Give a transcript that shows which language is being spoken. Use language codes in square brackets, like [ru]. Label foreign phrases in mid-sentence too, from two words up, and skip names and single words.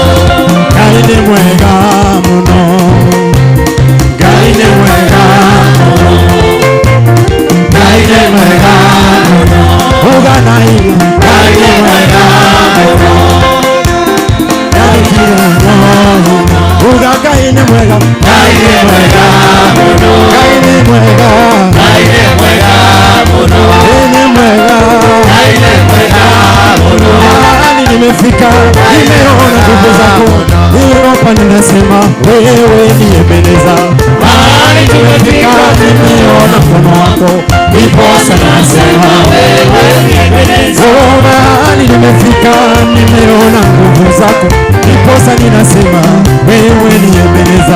[ki] Kaine mwega muno Kaine mwega muno Kaine mwega muno Ugana iga Kaine mwega muno Kaine mwega Uga kaine mwega Kaine mwega muno Kaine mwega Kaine mwega muno Kaine mwega Kaine mwega muno [sw] Mahali nimefika nimeona nguvu zako Europa ninasema wewe ni Ebeneza Mahali tumefika nimeona mkono wako Ndiposa nasema wewe ni Ebeneza Oh, mahali nimefika nimeona nguvu zako Ndiposa ninasema wewe ni Ebeneza